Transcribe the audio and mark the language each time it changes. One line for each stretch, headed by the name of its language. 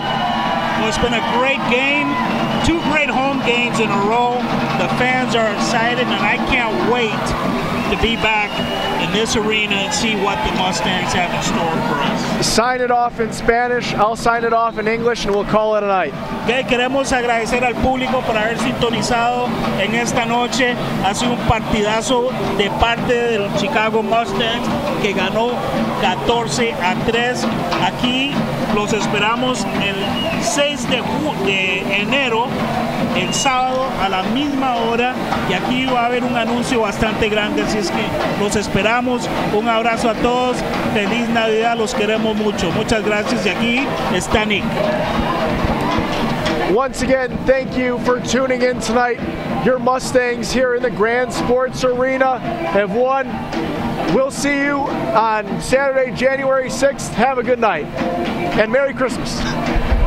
English: Well, it's been a great game. 2 great home games in a row. The fans are excited, and I can't wait to be back in this arena and see what the Mustangs have in store for us. Sign it off in Spanish. I'll sign it off in English, and we'll call it a night.
Spanish: Okay, queremos agradecer al público por haber sintonizado en esta noche. Ha sido un partidazo de parte del Chicago Mustangs que ganó 14-3. Aquí los esperamos el 6 de enero, el sábado a la misma hora, y aquí va a haber un anuncio bastante grande, así es que los esperamos. Un abrazo a todos, feliz Navidad, los queremos mucho. Muchas gracias, y aquí está Nick.
English: Once again, thank you for tuning in tonight. Your Mustangs here in the Grand Sports Arena have won. We'll see you on Saturday, January 6th. Have a good night, and Merry Christmas.